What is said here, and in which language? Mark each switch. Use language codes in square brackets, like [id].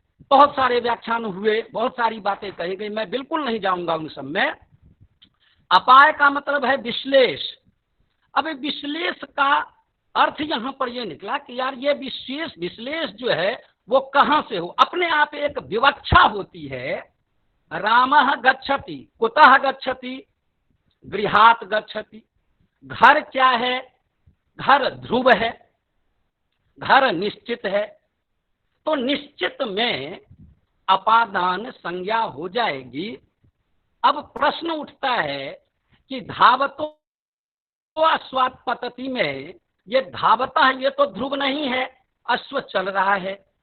[hi] बहुत सारे व्याख्यान हुए, बहुत सारी बातें कही गई, मैं बिल्कुल नहीं जाऊंगा उन सब में। अपाय का मतलब है विश्लेष। अब विश्लेष का अर्थ यहाँ पर यह निकला कि यार ये विश्लेष जो है वो कहाँ से हो? अपने आप एक विवक्षा होती है। [sa] रामः गच्छति, कुतः गच्छति? गृहात् गच्छति। [hi] घर क्या है? घर ध्रुव है, घर निश्चित है। तो निश्चित में अपादान संज्ञा हो जाएगी। अब प्रश्न उठता है कि [sa] धावतो अश्वात् पतति [hi] में ये धावता है, ये तो ध्रुव नहीं है, अश्व चल रहा है।